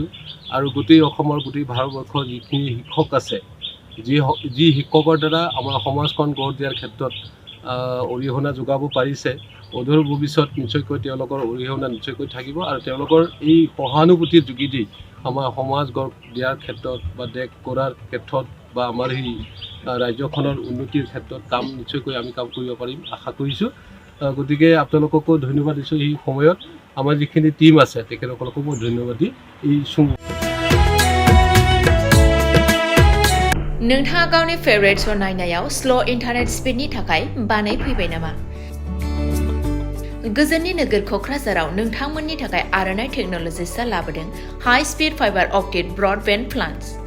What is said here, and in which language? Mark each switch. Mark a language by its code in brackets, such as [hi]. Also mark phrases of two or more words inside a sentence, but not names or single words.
[as] আৰু গোটেই অসমৰ, গোটেই ভাৰতবৰ্ষৰ যিখিনি শিক্ষক আছে, যি শিক্ষকৰ দ্বাৰা আমাৰ সমাজখন গঢ় দিয়াৰ ক্ষেত্ৰত অৰিহণা যোগাব পাৰিছে, অদূৰ ভৱিষ্যত নিশ্চয়কৈ তেওঁলোকৰ অৰিহণা নিশ্চয়কৈ থাকিব আৰু তেওঁলোকৰ এই সহানুভূতিৰ যোগেদি আমাৰ সমাজ গঢ় দিয়াৰ ক্ষেত্ৰত বা দেশ গঢ়াৰ ক্ষেত্ৰত বা আমাৰ সেই ৰাজ্যখনৰ উন্নতিৰ ক্ষেত্ৰত নিশ্চয়কৈ আমি কাম কৰিব পাৰিম আশা কৰিছোঁ। গতিকে আপোনালোককো ধন্যবাদ দিছোঁ। এই সময়ত আমাৰ যিখিনি টিম আছে তেখেতসকলকো মই ধন্যবাদ দি এই [brx] नोंथाङा गावनि [en] favourite show' [brx] नायनायाव [en] slow internet speed [brx] थाखाय बानाय फैबाय नामा? गोजोननि नोगोर क'क्राझाराव नोंथांमोननि थाखाय आर'नाइ टेक्न'लजिसआ लाबोदों [en] high speed fibre optic broadband plans.